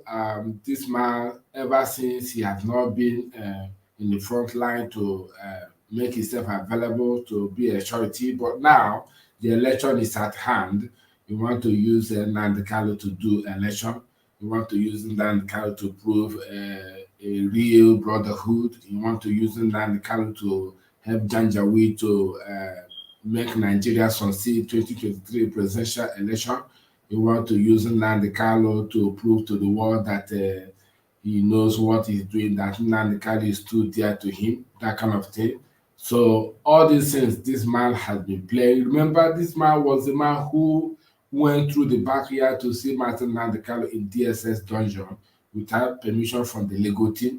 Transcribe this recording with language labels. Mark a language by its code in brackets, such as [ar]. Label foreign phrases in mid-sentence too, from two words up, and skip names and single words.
[en] This man, ever since he has not been in the front line to make himself available to be a surety, but now the election is at hand. You want to use Nnamdi Kalu to do election. You want to use Nnamdi Kanu to prove a real brotherhood. You want to use Nnamdi Kanu to help Janjaweed to make Nigeria succeed 2023 presidential election. You want to use Nnamdi Kanu to prove to the world that he knows what he's doing, that Nnamdi Kanu is too dear to him, that kind of thing. So all these things, this man has been playing. Remember, this man was the man who went through the backyard to see Martin Nnamdi Kanu in DSS dungeon without permission from the legal team.